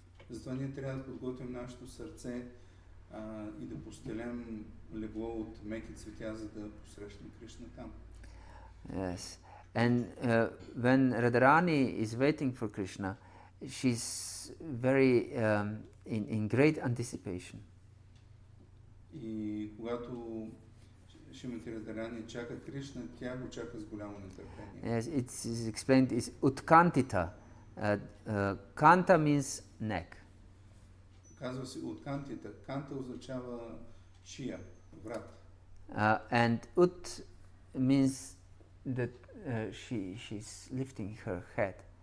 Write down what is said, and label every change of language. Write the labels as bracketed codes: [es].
[bg] Затова ние трябва да подготвим нашето сърце и да постелем легло от меки цветя, за да посрещнем Кришна там. [en] Yes, and when Radharani is waiting for Krishna, she's very in great anticipation. [bg] И когато Шримати Радарани чака Кришна, тя го чака с голямо нетърпение. [en] Yes, it's explained is utkantita. Kanta means neck. [bg] Казва се уткантита. Канта означава шия, врат. [en] And ut means that she's lifting her head.